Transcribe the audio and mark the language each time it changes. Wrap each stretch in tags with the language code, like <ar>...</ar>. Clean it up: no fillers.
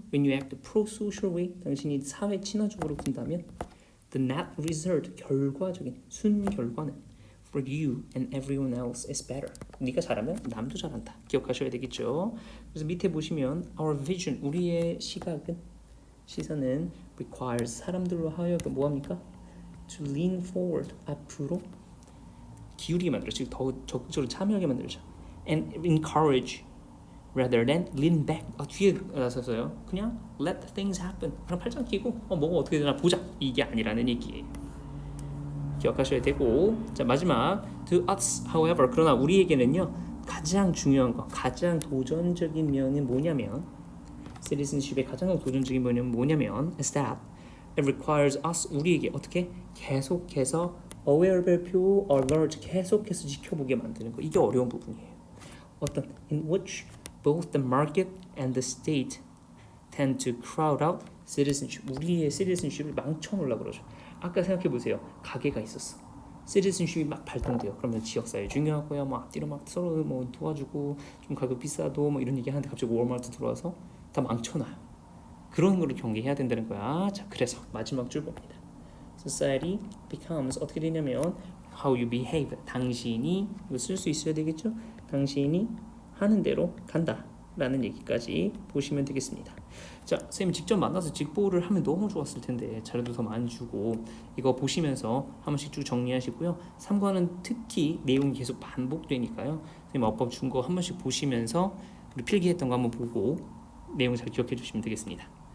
<en>When you act pro-social way,</en> <ko>당신이 사회 친화적으로 군다면</ko> <en>the net result,</en> <ko>결과적인 순결과는</ko> <en>for you and everyone else is better.</en> <ko>네가 잘하면 남도 잘한다. 기억하셔야 되겠죠. 그래서 밑에 보시면</ko> <en>our vision,</en> <ko>우리의 시선은 requires, 사람들로 하여금 뭐합니까?</ko> <en>to lean forward,</en> <ko>앞으로 기울이게 만들죠. 더 적극적으로 참여하게 만들죠.</ko> <en>and encourage rather than lean back.</en> <ko>뒤에 나서서요.</ko> <en>그냥 let things happen.</en> <ko>그냥 팔짱 끼고 뭐가 어떻게 되나 보자. 이게 아니라는 얘기예요. 기억하셔야 되고, 자, 마지막 to us, however, 그러나 우리에게는요 가장 중요한 거, 가장 도전적인 면이 뭐냐면 citizenship의 가장 도전적인 면이 뭐냐면</ko> <en>is that it requires us,</en> <ko>우리에게 어떻게 계속해서 aware 별표 alert, 계속해서 지켜보게 만드는 거. 이게 어려운 부분이에요.</ko> <en>어떤 in which both the market and the state tend to crowd out citizenship.</en> <ko>우리의 citizenship을 망쳐놓으려고 그러죠. 아까 생각해 보세요. 가게가 있었어. citizenship이 막 발동돼요. 그러면 지역사회 중요하고요. 뭐 앞뒤로 막 서로 뭐 도와주고 좀 가격 비싸도 뭐 이런 얘기 하는데 갑자기 월마트 들어와서 다 망쳐놔요. 그런 거를 경계해야 된다는 거야. 자, 그래서 마지막 줄 봅니다.</ko> <en>Society becomes,</en> <ko>어떻게 되냐면</ko> <en>how you behave.</en> <ko>당신이 이거 쓸 수 있어야 되겠죠? 당신이 하는 대로 간다 라는 얘기까지 보시면 되겠습니다. 자, 선생님 직접 만나서 직보를 하면 너무 좋았을 텐데 자료도 더 많이 주고, 이거 보시면서 한 번씩 쭉 정리하시고요. 3과는 특히 내용이 계속 반복되니까요. 선생님 어법 준 거 한 번씩 보시면서 우리 필기했던 거 한번 보고 내용 잘 기억해 주시면 되겠습니다.</ko>